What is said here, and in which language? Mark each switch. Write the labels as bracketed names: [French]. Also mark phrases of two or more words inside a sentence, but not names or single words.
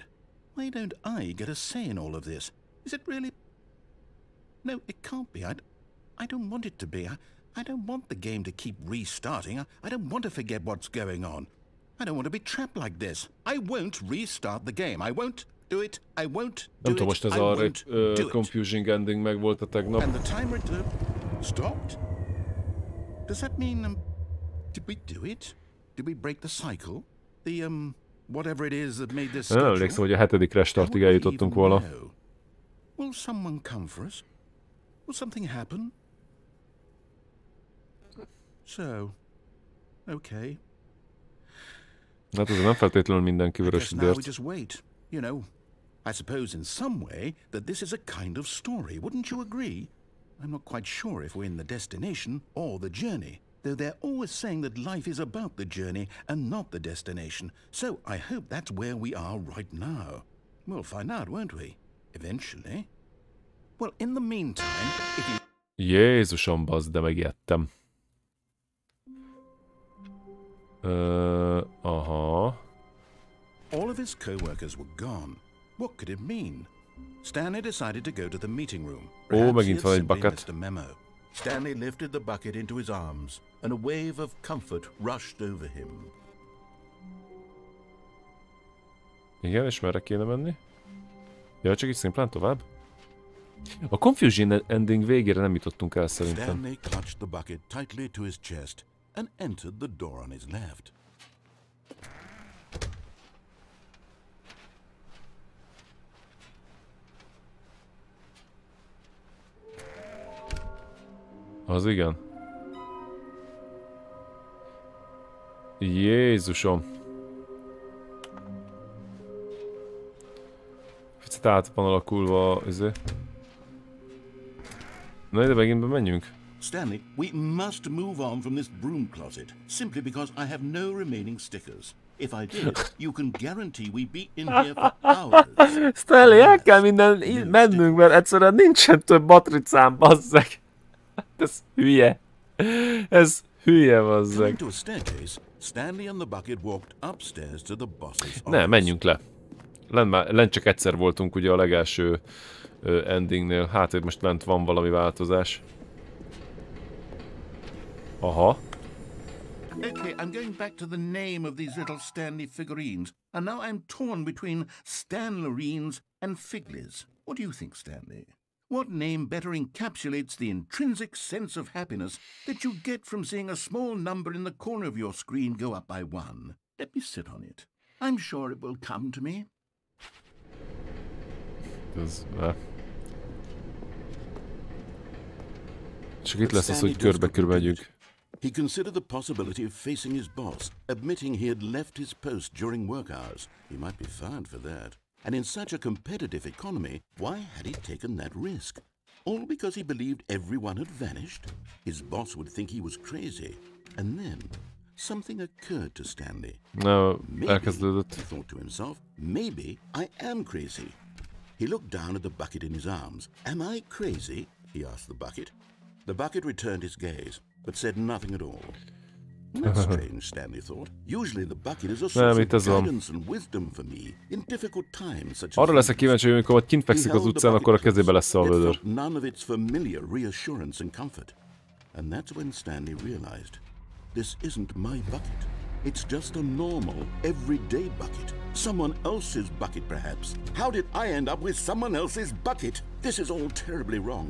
[English] Why don't I get a say in all of this? Is it really? No, it can't be. I don't want it to be. I don't want the game to keep restarting. I don't want to forget what's going on. I don't want to be trapped like this. I won't restart the game. I won't do it. I won't do [Hungarian] nem tudom, [English] it. [Hungarian] most ez a [English] confusing ending [Hungarian] meg volt a tegnap. [English] And the timer stopped? Does that mean, did we do it? Did we break the cycle? The, whatever it is that made this schedule? [Hungarian] Nem emlékszem, hogy a 7. restartig eljutottunk volna. [English] Will someone come for us? Will something happen? So, okay. [Hungarian] Hát ez nem feltétlenül mindenki vörös [English] now we just wait. You know, I suppose in some way that this is a kind of story. Wouldn't you agree? I'm not quite sure if we're in the destination or the journey, though they're always saying that life is about the journey and not the destination. So I hope that's where we are right now. We'll find out, won't we? Eventually. Well, in the meantime, if you... [Hungarian] Jézusom, bazd, de megijedtem. Aha. [English] All of his co-workers were gone. What could it mean? Stanley decided to go to the meeting room. [Hungarian] Ó, megint van egy bucket. [English] A memo. Stanley lifted the bucket into his arms, and a wave of comfort rushed over him. [Hungarian] Igen, és merre kéne menni? Ja, csak így szimplán tovább? A [English] confusion ending [Hungarian] végére nem jutottunk el szerintem. [English] Stanley clutched the bucket tightly to his chest and entered the door on his left. [Hungarian] Az igen. Jézusom. Picit át van alakulva, Na ide megint menjünk. [English] Stanley, we must move on from this broom closet, simply because I have no remaining stickers. If I did, you can guarantee we'd be in here for hours. Stanley, [Hungarian] el kell minden mennünk, mert egyszerűen nincsen több matricám, bazzeg. Ez hülye. Ez hülye, bazzeg. Ne, menjünk le. Lent csak egyszer voltunk ugye a legelső endingnél. Hát, hogy most lent van valami változás. Aha. [English] Okay, I'm going back to the name of these little Stanley figurines, and now I'm torn between Stanlerines and Figlies. What do you think, Stanley? What name better encapsulates the intrinsic sense of happiness that you get from seeing a small number in the corner of your screen go up by 1? Let me sit on it. I'm sure it will come to me. [Hungarian] Csak itt lesz az, hogy körbe-körbe megyünk. [English] He considered the possibility of facing his boss, admitting he had left his post during work hours. He might be fired for that. And in such a competitive economy, why had he taken that risk? All because he believed everyone had vanished? His boss would think he was crazy. And then, something occurred to Stanley. No, maybe, he thought to himself, maybe I am crazy. He looked down at the bucket in his arms. Am I crazy? He asked the bucket. The bucket returned his gaze, but said nothing at all. That's strange, Stanley thought. Usually the bucket is a source of guidance and wisdom for me in difficult times such as [Hungarian] arra leszek kíváncsi, hogy amikor kint fekszik az utcán, akkor a kezébe lesz a vödör. [English] None of its familiar reassurance and comfort. And that's when Stanley realized, this isn't my bucket. It's just a normal, everyday bucket. Someone else's bucket, perhaps. How did I end up with someone else's bucket? This is all terribly wrong.